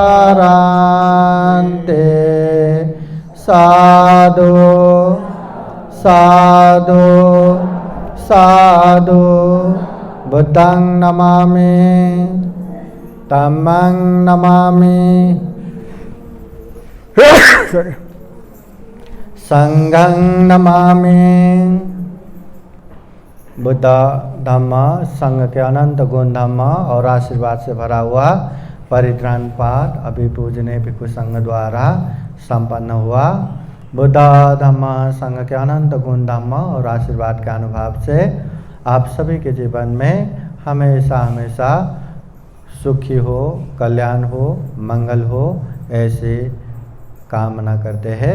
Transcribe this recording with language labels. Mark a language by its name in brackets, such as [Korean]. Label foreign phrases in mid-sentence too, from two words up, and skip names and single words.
[Pali] paranti sadhu sadhu sadhu buddhang namami dhammang namami sanghang namami [Hindi] बुद्ध धम्म संघ के अनंत गुण धम्म और आशीर्वाद से भरा हुआ परित्राण पाठ अभी पूजनीय भिक्षु संघ द्वारा संपन्न हुआ। बुद्ध धम्म संघ के अनंत गुण धम्म और आशीर्वाद के अनुभव से आप सभी के जीवन में हमेशा हमेशा सुखी हो, कल्याण हो, मंगल हो, ऐसी कामना करते हैं।